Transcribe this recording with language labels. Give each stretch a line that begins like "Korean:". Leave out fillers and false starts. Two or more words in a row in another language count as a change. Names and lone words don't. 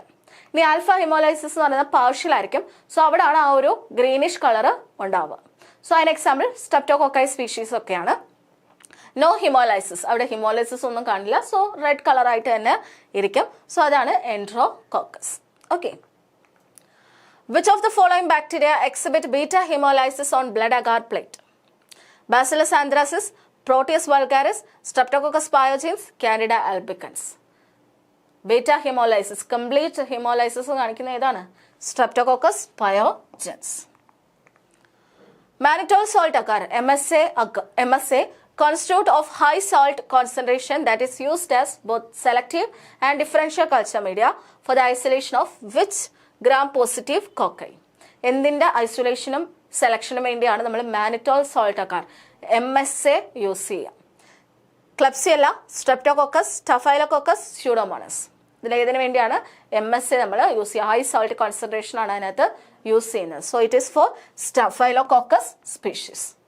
Malayalam: ഇനി
English: alpha hemolysis
Malayalam: എന്ന് പറയുന്നത് പാർഷ്യൽ ആയിരിക്കും. സോ അവിടെയാണ് ആ ഒരു
English: greenish colour
Malayalam: ഉണ്ടാവുക. സോ അതിന് എക്സാമ്പിൾ
English: Streptococci species
Malayalam: ഒക്കെയാണ്.
English: no hemolysis,
Malayalam: അവിടെ ഹിമോലൈസിസ് ഒന്നും കാണില്ല. സോ റെഡ് കളറായിട്ട് തന്നെ ഇരിക്കും. സോ അതാണ് എൻട്രോകോക്കസ്. ഓക്കെ.
English: Which of the following bacteria exhibit beta hemolysis on blood agar plate? Bacillus anthracis, Proteus vulgaris, Streptococcus pyogenes, Candida albicans. Beta hemolysis, complete hemolysis
Malayalam: കാണിക്കുന്ന ഏതാണ്?
English: Streptococcus pyogenes. Mannitol salt agar, MSA constitute of high salt concentration that is used as both selective and differential culture media for the isolation of which gram positive cocci.
Malayalam: എന്തിൻ്റെ ഐസൊലേഷനും സെലക്ഷനും വേണ്ടിയാണ് നമ്മൾ
English: mannitol salt agar
Malayalam: MSA യൂസ് ചെയ്യുക? ക്ലബ്സിയല്ല, സ്ട്രെപ്റ്റോകോക്കസ്, സ്റ്റഫൈലോകോക്കസ്, സ്യൂഡോമോണസ്. ഇതിലേതിനു വേണ്ടിയാണ് MSA നമ്മൾ യൂസ് ചെയ്യുക?
English: high salt concentration
Malayalam: ആണ് അതിനകത്ത് യൂസ് ചെയ്യുന്നത്.
English: so it is for Staphylococcus species.